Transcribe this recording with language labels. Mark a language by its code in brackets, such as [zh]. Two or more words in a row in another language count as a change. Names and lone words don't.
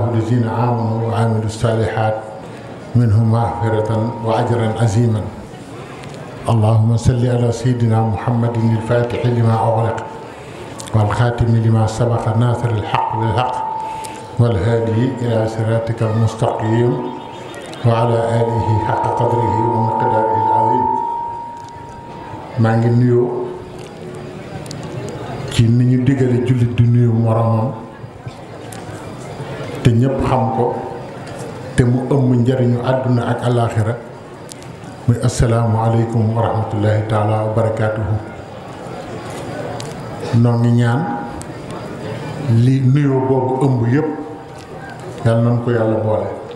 [ar] الذين آمنوا وعملوا الصالحات منهم مغفرة وأجرا عظيما اللهم صل على سيدنا محمد الفاتح لما أغلق والخاتم لما سبق ناصر الحق بالحق والهادي إلى صراطك المستقيم وعلى آله حق قدره ومقداره العظيم [wo] maa ngi nuyoo ci ni ñu digale jullit di nuyu moromam te ñëpp xam ko te mu ëmb njariñu àdduna ak alaaxira muy [ar] السلام عليكم ورحمة الله تعالى وبركاته [wo] noo ngi ñaan li nuyoo boobu ëmb yëpp yàlla nañ ko yàlla boole